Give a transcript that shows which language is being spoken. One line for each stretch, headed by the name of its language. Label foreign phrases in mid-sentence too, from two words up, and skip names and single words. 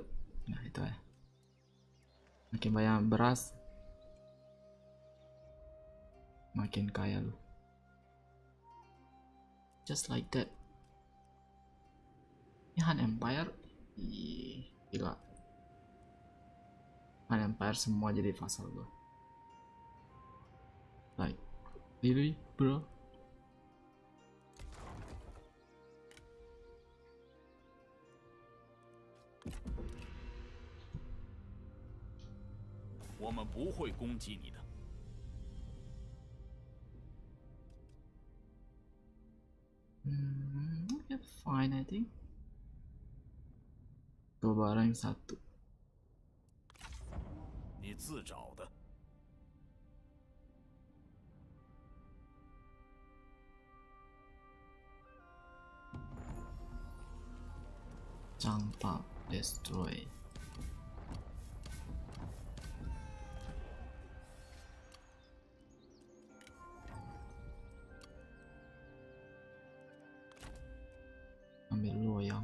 Indonesian: Nah itu ya, makin banyak beras makin kaya lu,
English: just like that.
Indonesian: Ini Han Empire. Ih, gila, Han Empire semua jadi vassal gua.
English: Like really bro.
Chinese: 我们不会攻击你的。
English: Yeah, fine I think.
Indonesian: Dua barang satu.
Chinese: 你自找的。
Indonesian: Campak destroy. Ambil loyang.